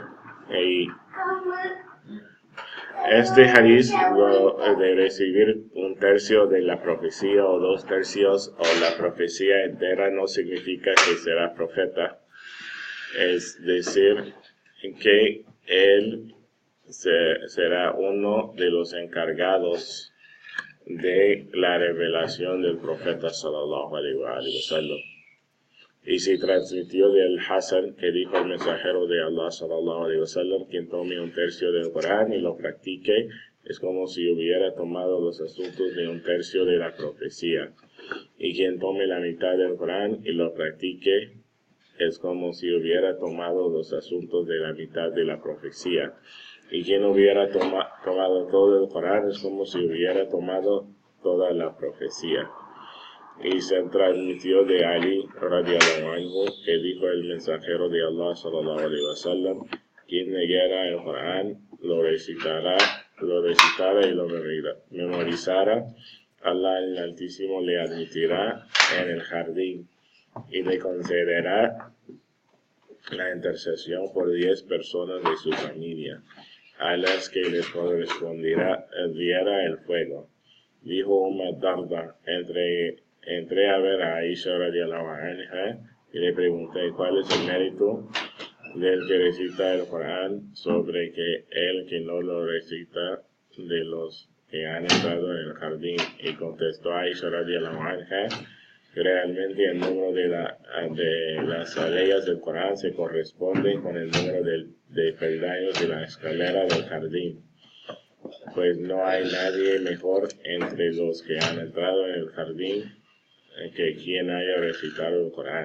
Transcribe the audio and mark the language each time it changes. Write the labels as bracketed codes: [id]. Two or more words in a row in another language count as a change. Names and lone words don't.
[es] Y este hadiz de recibir un tercio de la profecía o 2/3 o la profecía entera no significa que será profeta. Es decir, que él será uno de los encargados de la revelación del profeta [ar] صلى الله عليه وسلم. [es] Y se transmitió del Hasan, que dijo el mensajero de Allah [ar] صلى الله عليه وسلم: [es] quien tome un tercio del Corán y lo practique es como si hubiera tomado los asuntos de un tercio de la profecía. Y quien tome la mitad del Corán y lo practique es como si hubiera tomado los asuntos de la mitad de la profecía. Y quien hubiera tomado todo el Corán es como si hubiera tomado toda la profecía. Y se transmitió de Ali [ar] رضي الله عنه, [es] que dijo el mensajero de Allah [ar] صلى الله عليه وسلم: [es] quien leyera el Corán, lo recitara y lo memorizara, Allah el Altísimo le admitirá en el jardín y le concederá la intercesión por 10 personas de su familia, a las que les correspondiera el fuego. Dijo Darda: entré a ver a Aisha [ar] رضي الله عنها [es] y le pregunté cuál es el mérito del que recita el Corán sobre que el que no lo recita de los que han entrado en el jardín. Y contestó Aisha [ar] رضي الله عنها: [es] realmente el número de las aleyas del Corán se corresponde con el número de peldaños de la escalera del jardín, pues no hay nadie mejor entre los que han entrado en el jardín que quien haya recitado el Corán.